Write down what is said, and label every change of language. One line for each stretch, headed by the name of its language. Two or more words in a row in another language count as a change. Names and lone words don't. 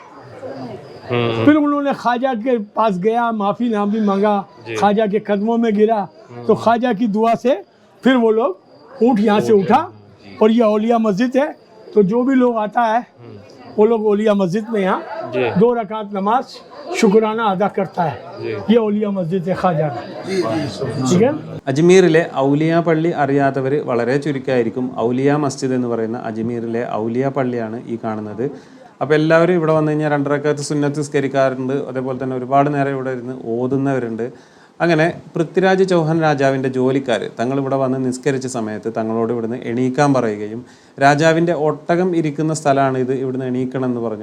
Hindi: फिर उन्होंने ख्वाजा के पास गया, माफ़ी नामी मांगा, ख्वाजा के कदमों में गिरा, तो ख्वाजा की दुआ से फिर वो लोग ऊँट यहाँ से उठा। और ये औलिया मस्जिद है, तो जो भी लोग आता है वो लोग ओलिया मस्जिद में यहाँ 2 रकात नमाज शुक्राना अदा करता है। ये ओलिया मस्जिद है ख्वाजा का, ठीक है।
Malayalam: അജ്മീറിലെ ഔലിയ പള്ളി അറിയാത്തവർ വളരെ ചുരുക്കമായിരിക്കും. ഔലിയ മസ്ജിദ് എന്ന് പറയുന്ന അജ്മീറിലെ ഔലിയ പള്ളിയാണ് ഈ കാണുന്നത്. അപ്പോൾ എല്ലാവരും ഇവിടെ വന്നു കഴിഞ്ഞാൽ 2 റക്അത്ത് സുന്നത്ത് നിസ്കരിക്കാറുണ്ട്. അതേപോലെ തന്നെ ഒരുപാട് നേരം ഇവിടെ ഇരുന്ന് ഓതുന്നവരുണ്ട്. അങ്ങനെ പൃഥ്വിരാജ് ചൗഹാൻ രാജാവിൻ്റെ ജോലിക്കാർ തങ്ങളിവിടെ വന്ന് നിസ്കരിച്ച സമയത്ത് തങ്ങളോട് ഇവിടുന്ന് എണീക്കാൻ പറയുകയും, രാജാവിൻ്റെ ഒട്ടകം ഇരിക്കുന്ന സ്ഥലമാണ് ഇത്, ഇവിടുന്ന് എണീക്കണം എന്ന് പറഞ്ഞു.